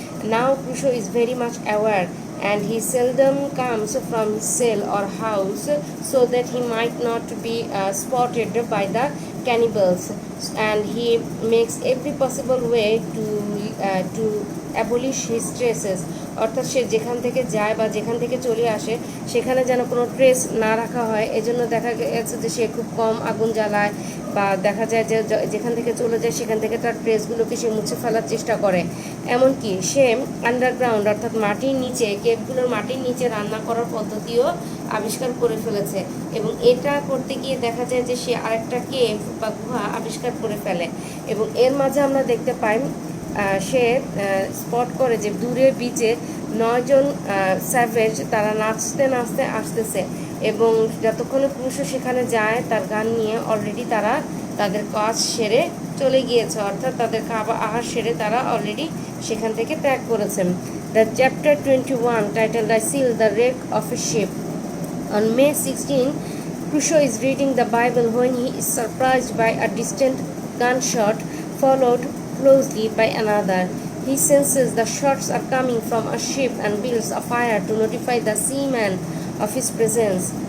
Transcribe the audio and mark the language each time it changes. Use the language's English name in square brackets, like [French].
[English] Now Crusoe is very much aware, and he seldom comes from his cell or house so that he might not be spotted by the cannibals, and he makes every possible way to abolish his traces. [Bangla] অর্থাৎ সে যেখান থেকে যায় বা যেখান থেকে চলে আসে সেখানে যেন কোনো ট্রেস না রাখা হয়, এজন্য দেখা গেছে যে সে খুব কম আগুন জ্বালায় বা দেখা যায় যে যেখান থেকে চলে যায় সেখান থেকে তার ট্রেসগুলোকে সে মুছে ফেলার চেষ্টা করে। এমনকি সে আন্ডারগ্রাউন্ড অর্থাৎ মাটির নিচে কেভগুলোর মাটির নিচে রান্না করার পদ্ধতিও আবিষ্কার করে ফেলেছে এবং এটা করতে গিয়ে দেখা যায় যে সে আরেকটা কেভ বা গুহা আবিষ্কার করে ফেলে এবং এর মাঝে আমরা দেখতে পাই সে স্পট করে যে দূরে বিচে 9 জন স্যাভেজ তারা নাচতে নাচতে আসতেছে এবং যতক্ষণে ক্রুশো সেখানে যায় তার গান নিয়ে অলরেডি তারা তাদের কাজ সেরে চলে গিয়েছে, অর্থাৎ তাদের খাবার আহার সেরে তারা অলরেডি সেখান থেকে ত্যাগ করেছেন। [English] The chapter 21 title I Seal the Wreck of a Ship. On May 16, Crusoe is reading the Bible when he is surprised by a distant gunshot followed closely by another. He senses the shots are coming from a ship and builds a fire to notify the seaman of his presence.